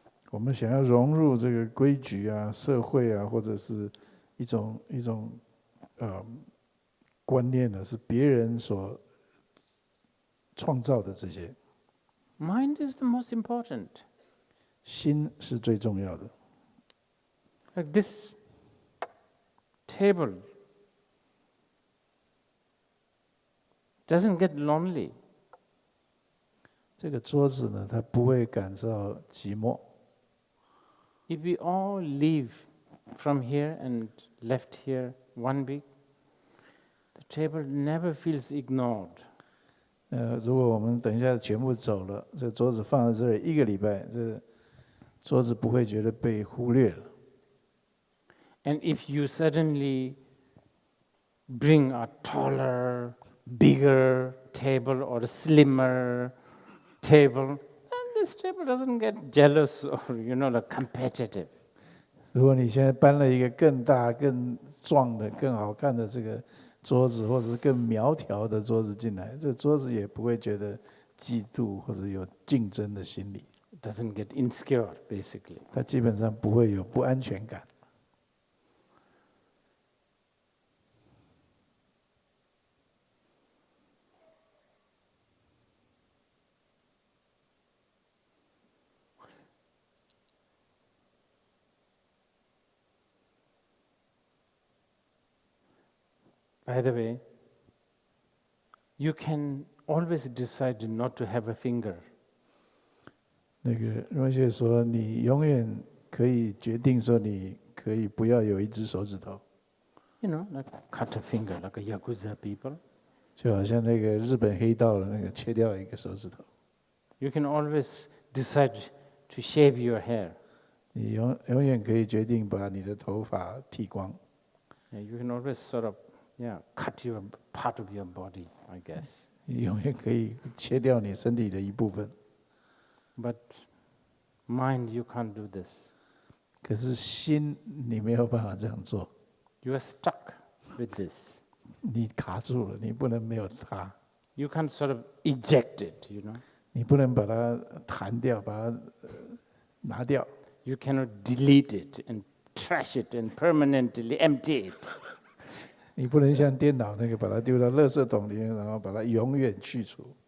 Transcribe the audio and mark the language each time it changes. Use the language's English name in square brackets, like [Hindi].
[Chinese] 我们想要融入这个规矩啊、社会啊，或者是一种观念呢，是别人所创造的这些。 [English] Mind is the most important. [Chinese] 心是最重要的。 [English] Like this table doesn't get lonely. [Chinese] 这个桌子呢，它不会感到寂寞。 [English] If we all leave from here and left here 1 week, the table never feels ignored. [Chinese] 如果我们等一下全部走了，这桌子放在这里1个礼拜，这桌子不会觉得被忽略了。 [English] And if you suddenly bring a taller, bigger table or a slimmer table, then this table doesn't get jealous or, like competitive. [Chinese] 如果你现在搬了一个更大、更壮的、更好看的这个桌子，或者是更苗条的桌子进来，这桌子也不会觉得嫉妒或者有竞争的心理。 [English] It doesn't get insecure, basically. [Chinese] 它基本上不会有不安全感。 [English] By the way, you can always decide not to have a finger. [Chinese] 那个荣谢说，你永远可以决定说，你可以不要有一只手指头， [English] Like cut a finger, like a Yakuza people. [Chinese] 就好像那个日本黑道的那个切掉一个手指头。 [English] You can always decide to shave your hair. [Chinese] 你永远可以决定把你的头发剃光。 [English] You can always sort of, cut your part of your body, I guess. [Chinese] 你永远可以切掉你身体的一部分。 [English] But mind, you can't do this. [Chinese] 可是心，你没有办法这样做， [English] You are stuck with this. [Chinese] 你卡住了，你不能没有它， [English] You can't sort of eject it, [Chinese] 你不能把它弹掉，把它拿掉。 [English] You cannot delete it and trash it and permanently empty it. [Chinese] 你不能像电脑那个把它丢到垃圾桶里面，然后把它永远去除。